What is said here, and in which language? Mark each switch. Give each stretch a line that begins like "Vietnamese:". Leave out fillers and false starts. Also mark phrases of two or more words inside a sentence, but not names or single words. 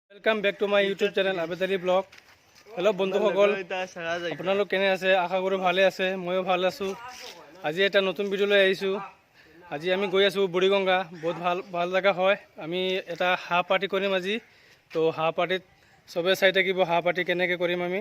English: welcome back to my YouTube channel आबेद आली ब्लॉग। हेलो बंधुসকল,
Assamese: আপোনালোক কেনে আছে? আশা কৰোঁ ভালে আছে, ময়ো ভাল আছোঁ। আজি এটা নতুন ভিডিঅ' লৈ আহিছোঁ। আজি আমি গৈ আছোঁ বুঢ়ীগঙ্গা। বহুত ভাল জেগা হয়। আমি এটা হাঁহ পাৰ্টি কৰিম আজি। তো হাঁহ পাৰ্টিত চবে চাই থাকিব, হাঁহ পাৰ্টি কেনেকৈ কৰিম আমি।